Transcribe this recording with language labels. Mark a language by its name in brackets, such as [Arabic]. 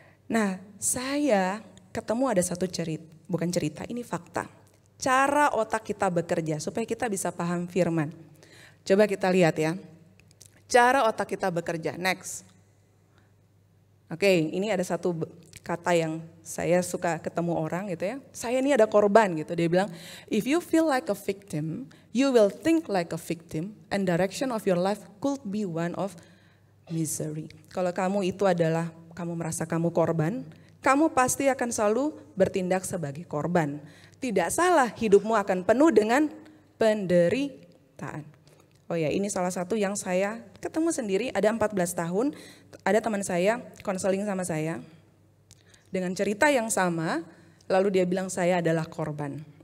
[Indonesian] Nah, saya ketemu ada satu bukan cerita, ini fakta. Cara otak kita bekerja supaya kita bisa paham firman. Coba kita lihat ya, cara otak kita bekerja, next. Oke, ini ada satu kata yang saya suka ketemu orang gitu ya. Saya ini ada korban gitu. Dia bilang, [English] if you feel like a victim, you will think like a victim and direction of your life could be one of misery. [Indonesian] Kalau kamu itu adalah, kamu merasa kamu korban, kamu pasti akan selalu bertindak sebagai korban. Tidak salah, hidupmu akan penuh dengan penderitaan. Oh ya, ini salah satu yang saya ketemu sendiri, ada 14 tahun, ada teman saya konseling sama saya dengan cerita yang sama, lalu dia bilang saya adalah korban.